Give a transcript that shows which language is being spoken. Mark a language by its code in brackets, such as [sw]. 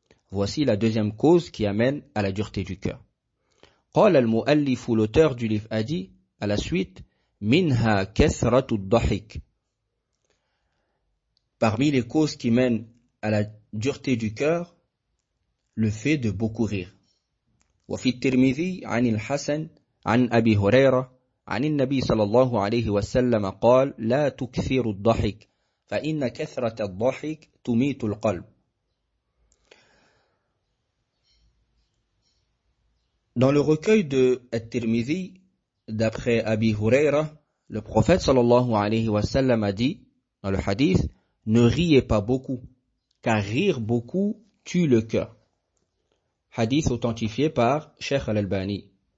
[fr] Voici la deuxième cause qui amène à la dureté du cœur. [ar] قال المؤلف [fr] l'auteur du livre a dit à la suite [ar] منها كثرة الضحك. [fr] Parmi les causes qui mènent à la dureté du cœur, le fait de beaucoup rire. [ar] وفي الترمذي عن الحسن عن أبي هريرة عن النبي صلى الله عليه وسلم قال لا تكثر الضحك فإن كثرة الضحك تميت القلب. [fr] Dans le recueil de At-Tirmidhi, d'après Abi Huraira, le prophète sallallahu alayhi wa sallam a dit, dans le hadith, « Ne riez pas beaucoup, car rire beaucoup tue le cœur. » Hadith authentifié par Cheikh Al-Albani.